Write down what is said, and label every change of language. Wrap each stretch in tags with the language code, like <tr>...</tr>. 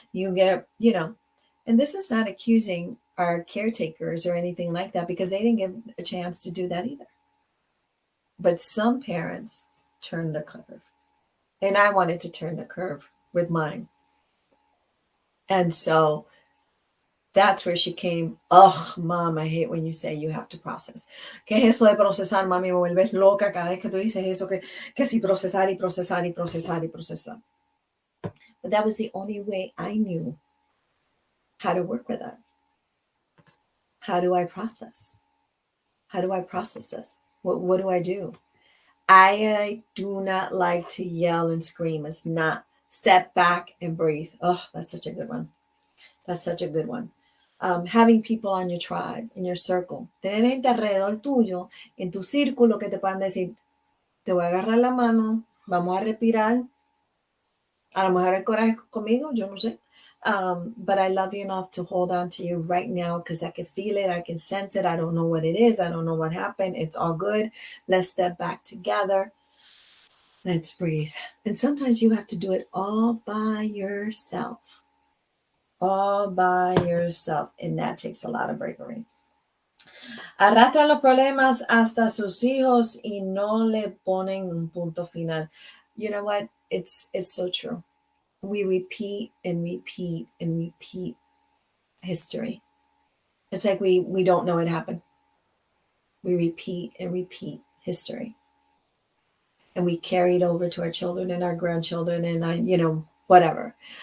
<en>You get, and this is not accusing our caretakers or anything like that, because they didn't give a chance to do that either. But some parents turn the curve. And I wanted to turn the curve with mine. And so that's where she came. Oh, mom, I hate when you say you have to process.</en> <es>¿Qué es eso de procesar, mami? Me vuelves loca cada vez que tú dices eso, que sí, procesar y procesar y procesar y procesar.</es> <en>But that was the only way I knew how to work with that. How do I process? How do I process this? What do I do? I do not like to yell and scream. It's not. Step back and breathe. Oh, that's such a good one. That's such a good one. Having people on your tribe, in your circle.</en> <es>Tener gente alrededor tuyo, en tu círculo, que te puedan decir, te voy a agarrar la mano, vamos a respirar. A lo mejor el coraje es conmigo, yo no sé.</es> <en>But I love you enough to hold on to you right now, because I can feel it. I can sense it. I don't know what it is. I don't know what happened. It's all good. Let's step back together. Let's breathe. And sometimes you have to do it all by yourself. All by yourself. And that takes a lot of bravery.</en> <es>Arrastran los problemas hasta sus hijos y no le ponen un punto final.</es> <en>You know what? It's so true. We repeat and repeat and repeat history. It's like we don't know it happened. We repeat and repeat history. And we carry it over to our children and our grandchildren and whatever.</en>